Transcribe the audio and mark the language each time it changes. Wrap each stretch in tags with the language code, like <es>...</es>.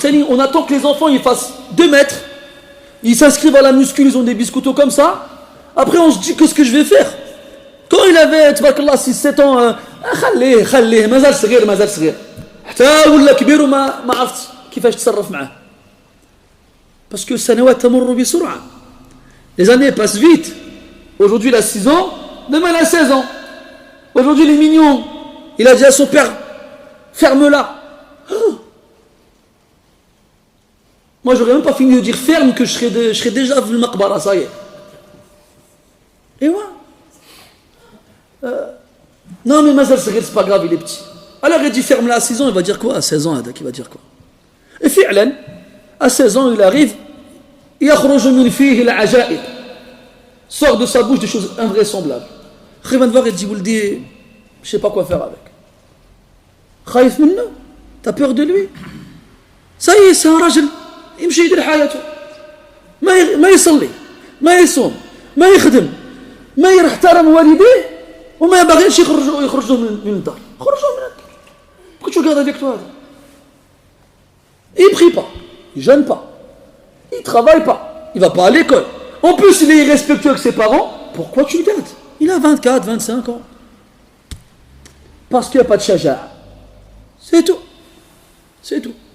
<fr>On attend que les enfants ils fassent 2 mètres. Ils s'inscrivent à la muscu, ils ont des biscottos comme ça. Après on se dit qu'est-ce que je vais faire. Quand il avait 6-7 ans,</fr> <ar>خليه مازال صغير حتى ولا كبير وما عرفت كيفاش تصرف معاه.</ar> <fr>Parce que</fr> <ar>السنوات تمر بسرعة.</ar> <fr>Les années passent vite. Aujourd'hui il a 6 ans, demain il a 16 ans. Aujourd'hui il est mignon. Il a dit à son père, ferme-la. Moi j'aurais même pas fini de dire ferme que je serais déjà venu maqbara, ça y est. Et ouais. Non mais</fr> <ar>Mazal Saghir,</ar> <fr>c'est pas grave, il est petit. Alors il dit ferme-la à 6 ans, il va dire quoi? À 16 ans, il va dire quoi? Et fi'lan, à 16 ans, il arrive,</fr> <ar>yakhruju min fihi al-ajaib.</ar> <fr>Sort de sa bouche des choses invraisemblables. Il va te voir et te dit, Wouldi, je sais pas quoi faire avec.</fr> <ar>Khaïf minna,</ar> <fr>t'as peur de lui? Ça y est, c'est un rajul,</fr> <ar>يمشي يدير حياته. ما يصلي، ما يصوم، ما يخدم، ما يحترم والديه وما يبغيش يخرجوا من الدار. خرجوا من الدار.</ar> <fr>Pourquoi tu regardes avec toi? Il prie pas, il jeûne pas, il travaille pas, il va pas à l'école. En plus, il est irrespectueux avec ses parents. Pourquoi tu le gardes? Il a 24, 25 ans. Parce qu'il n'y a pas de shaja'a. C'est tout. C'est tout.</fr>